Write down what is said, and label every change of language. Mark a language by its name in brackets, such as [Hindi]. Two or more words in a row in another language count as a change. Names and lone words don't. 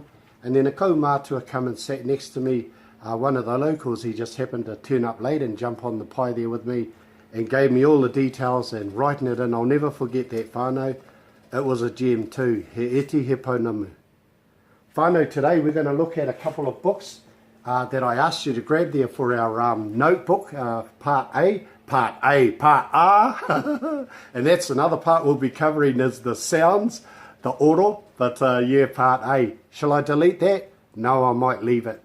[English] And then a kaumātua come and sat next to me, one of the locals. He just happened to turn up late and jump on the pai there with me and gave me all the details and writing it in. I'll never forget that whānau. It was a gem too. [Māori] He iti he pounamu. Whānau, [English] today we're going to look at a couple of books that I asked you to grab there for our notebook, part A, part A, and that's another part we'll be covering is the sounds, the oro, but yeah, part A. Shall I delete that? No, I might leave it.